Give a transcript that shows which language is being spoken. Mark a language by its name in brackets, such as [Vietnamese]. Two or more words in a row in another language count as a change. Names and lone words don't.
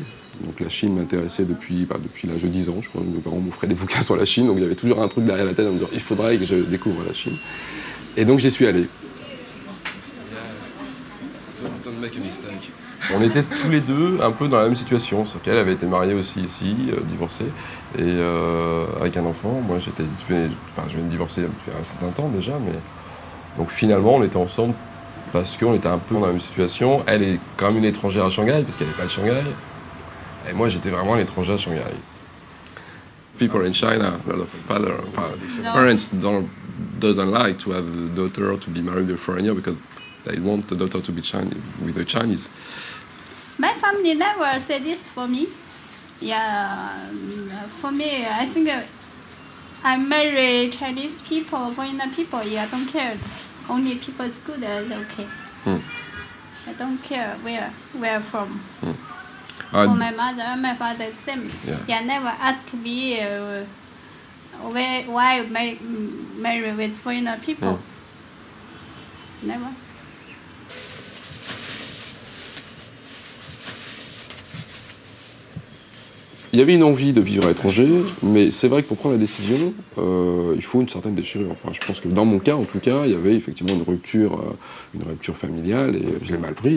[French] Donc la Chine m'intéressait depuis l'âge de 10 ans, je crois que mes parents m'offraient des bouquins sur la Chine, donc il y avait toujours un truc derrière la tête en me disant il faudrait que je découvre la Chine. Et donc j'y suis allé. [English] Don't make a mistake. [French] On était tous les deux un peu dans la même situation, sauf qu'elle avait été mariée aussi ici, divorcée, et avec un enfant. Moi, je venais de divorcer depuis un certain temps déjà, mais donc finalement, on était ensemble parce qu'on était un peu dans la même situation. Elle est quand même une étrangère à Shanghai, parce qu'elle n'est pas de Shanghai, et moi, j'étais vraiment un étranger à Shanghai. [English] People in China, a lot of parents doesn't like to have a daughter to be married to a foreigner because they want the daughter to be Chinese with a Chinese. My family never said this for me. Yeah, for me, I think I marry Chinese people, foreigner people. Yeah, I don't care. Only people is good, is okay. I don't care where from. For my mother and my father, it's same. Yeah, never ask me why marry with foreigner people. Never. [French] Il y avait une envie de vivre à l'étranger, mais c'est vrai que pour prendre la décision, il faut une certaine déchirure. Enfin, je pense que dans mon cas, en tout cas, il y avait effectivement une rupture familiale, et je l'ai mal pris.